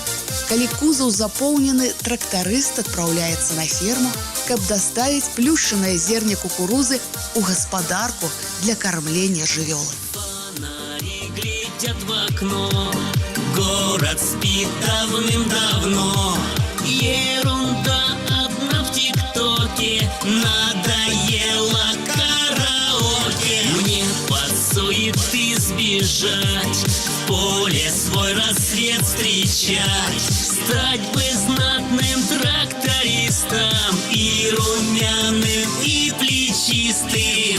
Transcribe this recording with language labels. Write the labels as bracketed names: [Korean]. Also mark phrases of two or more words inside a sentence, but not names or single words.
[Belarusian] Калі кузаў запоўнены, трактарыст адпраўляецца на ферму, каб даставіць плюшчанае зерне кукурузы ў гаспадарку для кармлення жывёлы. [Russian] Фонари глядят в окно, город спит давным-давно. Ерунда одна в ТикТоке, надоело караоке. Мне под суеты сбежать, в поле свой рассвет встречать, стать бы знатным трактористом, и румяным, и плечистым.